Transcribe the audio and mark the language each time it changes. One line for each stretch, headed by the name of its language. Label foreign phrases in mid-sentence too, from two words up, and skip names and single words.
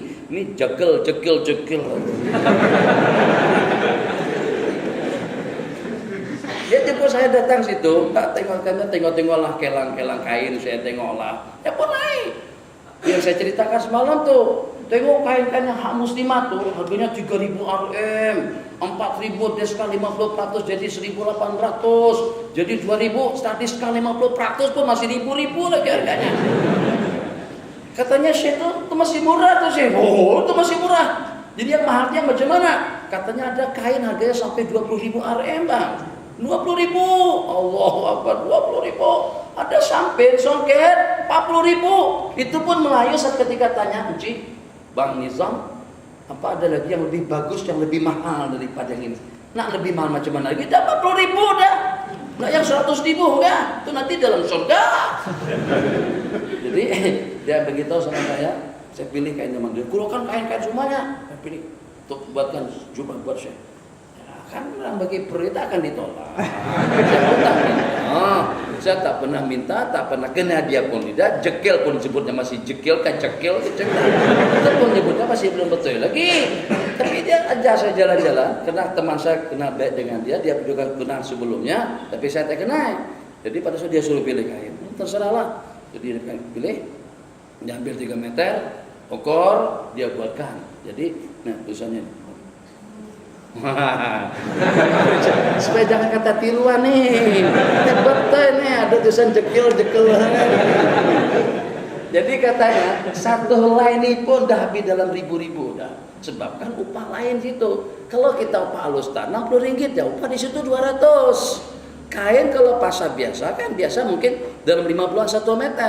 Malay: Ini jekel. Dia jemput saya datang situ, tak tengok-tengoklah kelang-kelang kain, saya tengoklah. Ya boleh. Yang saya ceritakan semalam tuh, tengok kain-kain yang hak muslimah tuh, harganya 3.000 Rm, 4.000 deska 50%, jadi 1.800, jadi 2.000 statis deska 50% pun masih ribu-ribu lagi harganya. Katanya Syekh itu masih murah tuh Syekh. Oh, itu masih murah. Jadi yang mahalnya macam mana? Katanya ada kain harganya sampai 20.000 Rm, Bang. 20.000,
Arabic: الله أكبر,
Malay: 20.000. Ada sampai songket 40.000. Itu pun Melayu saat ketika tanya, Encik, Bang Nizam, apa ada lagi yang lebih bagus, yang lebih mahal daripada yang ini? Nak lebih mahal macam mana lagi? Dah 40.000 dah. Nak yang 100.000 enggak? Itu nanti dalam surga. Jadi dia beritahu sama saya pilih kain yang dia. Kurukan kain-kain semuanya. Saya pilih untuk buatkan jubah buat saya. Kan orang bagi perintah akan ditolak. Saya tak pernah minta, tak pernah kena dia pun tidak. Jekel pun disebutnya masih jekel, kecekel. Itu pun disebutnya masih belum betul lagi. Tapi dia ajak saya jalan-jalan, karena teman saya kenal baik dengan dia juga kenal sebelumnya, tapi saya tak kenal. Jadi pada saat dia suruh pilih kain, terserahlah. Jadi dia pilih, dia ambil 3 meter, ukur, dia buatkan. Jadi, nah tulisannya. Supaya jangan kata tiruan nih. Betul nih ada tulisan jekel. Jadi katanya satu helai ini pun dah habis dalam ribu-ribu dah. Sebab kan upah lain situ. Kalau kita upah alustar 60 ringgit ya upah di situ 200. Kain kalau pasar biasa kan biasa mungkin dalam 50-an 1 meter.